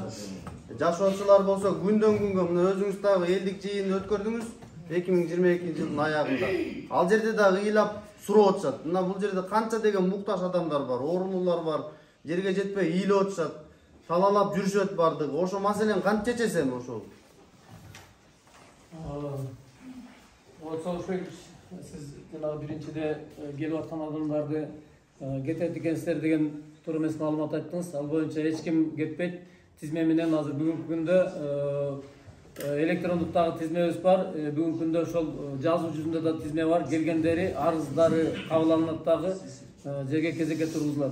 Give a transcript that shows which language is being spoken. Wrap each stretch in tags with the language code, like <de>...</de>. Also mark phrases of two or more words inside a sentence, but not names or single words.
<ky>Жашоочулар болсо күндөн күнгө мына өзүңүз дагы элдик жыйын өткөрдүңүз 2022-жылдын аягында. Ал жерде дагы ыйлап сурап атышат. Мына бул жерде канча деген муктаж адамдар бар, оорулуулар бар, жерге жетпей ыйлап атышат. талаалап жүрүшөт бардыгы. Ошо маселени кантип чечесем ошол? Сиз жана биринчиде келип аткан адамдарды кетет экенсиздер деген туура эмес маалымат айттыңыз. Ал боюнча эч ким кетпейт. Тизме менен азыр бүгүнкү күндө электрондуктагы тизмебиз бар. Бүгүнкү күндө ошол жазуу жүзүндө да тизме бар. Келгендери арыздары кабыл дагы жерге кезекке тургузулат.</ky>